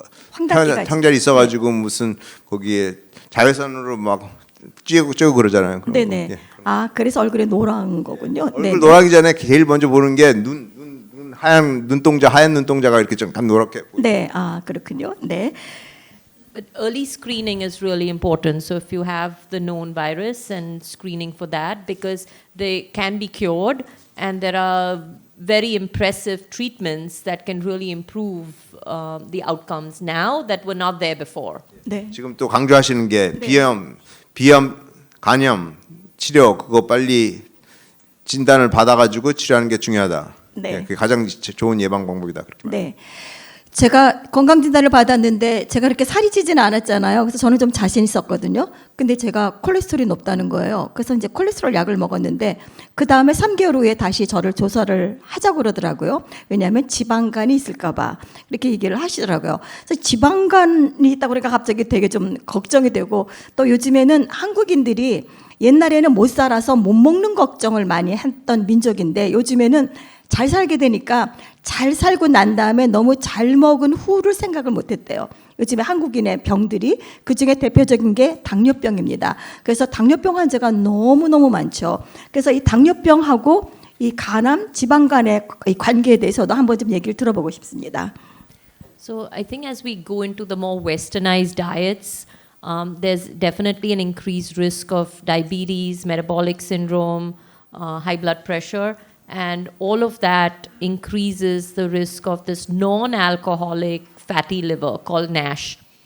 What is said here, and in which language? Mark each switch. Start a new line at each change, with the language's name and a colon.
Korean: 황달기가 황달이 있어가지고 무슨 거기에 자외선으로 막 찌고 그러잖아요. 그런 네네. 거. 예. 아, 그래서 얼굴에 노란 거군요. 얼굴 노랗기 전에 제일 먼저 보는 게 눈 하얀 눈동자가 이렇게 좀 노랗게. 네, 아 그렇군요. 네.
English: But early screening is really important. So if you have the known virus and screening for that, because they can be cured, and there are very impressive treatments that can really improve the outcomes now that were not there before.
Korean: 네. 지금 또 강조하시는 게 비염, 간염 치료 그거 빨리 진단을 받아가지고 치료하는 게 중요하다. 네. 예, 그게 가장 좋은 예방 방법이다. 그렇게 말해요. 네. 제가 건강진단을 받았는데 제가 그렇게 살이 찌지는 않았잖아요. 그래서 저는 좀 자신 있었거든요. 근데 제가 콜레스테롤이 높다는 거예요. 그래서 이제 콜레스테롤 약을 먹었는데 그 다음에 3개월 후에 다시 저를 조사를 하자고 그러더라고요. 왜냐하면 지방간이 있을까봐 이렇게 얘기를 하시더라고요. 그래서 지방간이 있다고 그러니까 갑자기 되게 좀 걱정이 되고 또 요즘에는 한국인들이 옛날에는 못 살아서 못 먹는 걱정을 많이 했던 민족인데 요즘에는 잘 살게 되니까 잘 살고 난 다음에 너무 잘 먹은 후를 생각을 못했대요. 요즘에 한국인의 병들이 그중에 대표적인 게 당뇨병입니다. 그래서 당뇨병 환자가 너무너무 많죠. 그래서 이 당뇨병하고 이 간암, 지방간의 이 관계에 대해서도 한번 좀 얘기를 들어보고 싶습니다.
English: So I think as we go into the more westernized diets, there's definitely an increased risk of diabetes, metabolic syndrome, high blood pressure. And all of that increases the risk of this non-alcoholic fatty liver called NASH.